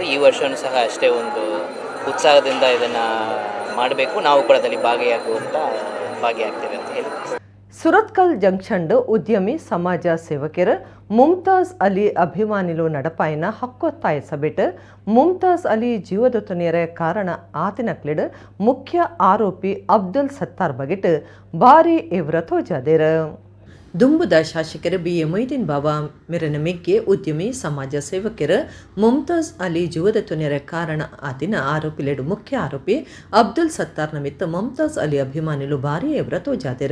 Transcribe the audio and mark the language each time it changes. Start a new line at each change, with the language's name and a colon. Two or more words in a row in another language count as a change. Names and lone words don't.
Kannada: ಈ ವರ್ಷವೂ ಸಹ ಅಷ್ಟೇ ಒಂದು ಉತ್ಸಾಹದಿಂದ ಇದನ್ನು ಮಾಡಬೇಕು, ನಾವು ಕೂಡ ಅದರಲ್ಲಿ ಭಾಗಿಯಾಗ್ತೇವೆ ಅಂತ ಹೇಳಿ.
Tulu: ಸುರತ್ಕಲ್ ಜಂಕ್ಷನ್ ಉದ್ಯಮಿ ಸಮಾಜ ಸೇವಕರು ಮುಮ್ತಾಜ್ ಅಲಿ ಅಭಿಮಾನಿಲು ನಡಪಾಯಿನ ಹಕ್ಕೊತ್ತಾಯ ಸಭೆಟ್ ಮುಮ್ತಾಜ್ ಅಲಿ ಜೀವದ ತೊನೆಯರ ಕಾರಣ ಆತಿನಕ್ಲಿಡ್ ಮುಖ್ಯ ಆರೋಪಿ ಅಬ್ದುಲ್ ಸತ್ತಾರ್ ಬಗೆಟ್ ಭಾರಿ ಎವ್ರ ತೋಜಾದೇರ. ದುಂಬುದ ಶಾಸಕರು BA ಮೊಯ್ದೀನ್ ಬಾಬಾ ಮೆರನ ಮೆಗ್ಗೆ ಉದ್ಯಮಿ ಸಮಾಜ ಸೇವಕರು ಮುಮ್ತಾಜ್ ಅಲಿ ಜೀವದ ತೊನೆಯರ ಕಾರಣ ಆತಿನ ಆರೋಪಿಲೆಡು ಮುಖ್ಯ ಆರೋಪಿ ಅಬ್ದುಲ್ ಸತ್ತಾರ್ ನಿಮಿತ್ತ ಮುಮ್ತಾಜ್ ಅಲಿ ಅಭಿಮಾನಿಲು ಭಾರಿ ಎವ್ರ ತೋಜಾದಿರ.